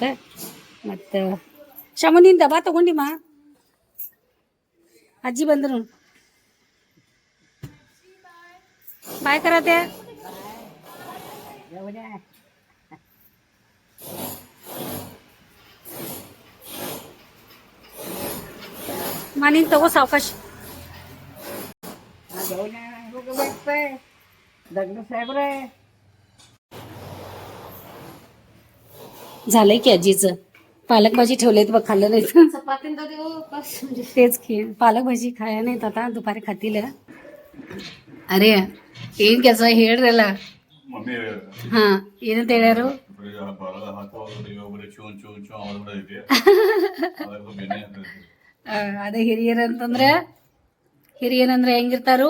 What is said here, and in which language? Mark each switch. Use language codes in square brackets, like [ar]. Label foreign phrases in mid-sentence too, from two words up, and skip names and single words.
[kn] ಮತ್ತು ಶಮನಿಂದ ಬಾ ತಗೊಂಡಿಮ್ಮ, ಅಜ್ಜಿ ಬಂದ್ರು ಬಾಯ್ ಕರತೆ. ಮನೆ ತಗೋ ಸಾವಕಾಶ. [mr] झालंय की आजीचं. पालक भाजी ठेवलेत बघ, खाल्लं नाही. तेच की पालक भाजी खाया नाहीत आता, दुपारी खातील. [kn] ಅರೆ ಏನ್ ಕೆಲಸ ಹೇಳ್ರಲ್ಲ. ಹಾ ಏನಂತ ಹೇಳ್ಯಾರು? ಅದೇ ಹಿರಿಯರಂದ್ರೆ ಹೆಂಗಿರ್ತಾರು?